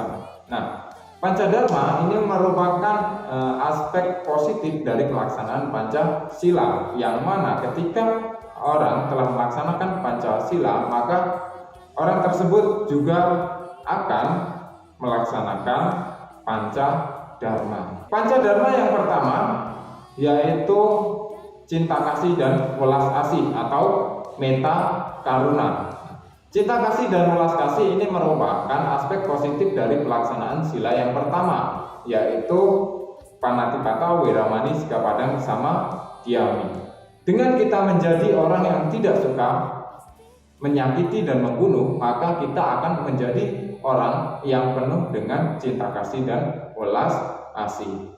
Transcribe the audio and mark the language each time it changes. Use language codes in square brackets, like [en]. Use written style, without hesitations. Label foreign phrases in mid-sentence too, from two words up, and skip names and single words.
[id] Nah, Pancadharma ini merupakan aspek positif dari pelaksanaan Pancasila, yang mana ketika orang telah melaksanakan Pancasila maka orang tersebut juga akan melaksanakan Pancadharma. Pancadharma yang pertama yaitu cinta kasih dan welas asih atau [pi] metta karuna. [id] Cinta kasih dan welas kasih ini merupakan aspek positif dari pelaksanaan sila yang pertama, yaitu [pi] Panatipata, Weramani, Sikapadang, sama Diyami. [id] Dengan kita menjadi orang yang tidak suka menyakiti dan membunuh, maka kita akan menjadi orang yang penuh dengan cinta kasih dan welas asih.